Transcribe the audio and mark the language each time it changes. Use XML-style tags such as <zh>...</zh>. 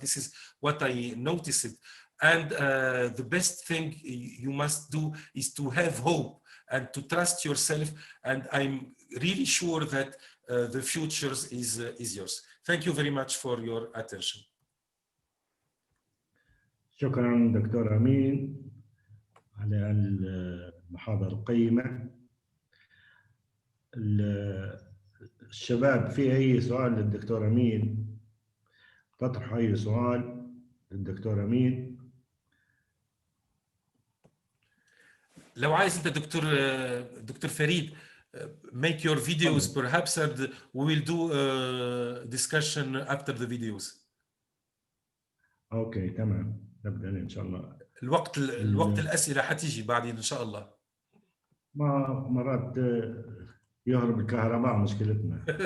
<en>This is what I noticed. And the best thing you must do is to have hope and to trust yourself. And I'm really sure that the future is yours. Thank you very much for your attention.</en> <ar>شكرا دكتور أمين على المحاضرة القيمة. الشباب في أي سؤال للدكتور أمين؟ تطرح أي سؤال للدكتور أمين؟ لو عايز أنت دكتور فريد</ar> <en>make your videos perhaps and we will do a discussion after the videos.</en> <ar>أوكي تمام نبدأ إن شاء الله. الوقت الأسئلة حتيجي بعدين إن شاء الله. ما مرات يهرب الكهرباء مشكلتنا.</ar>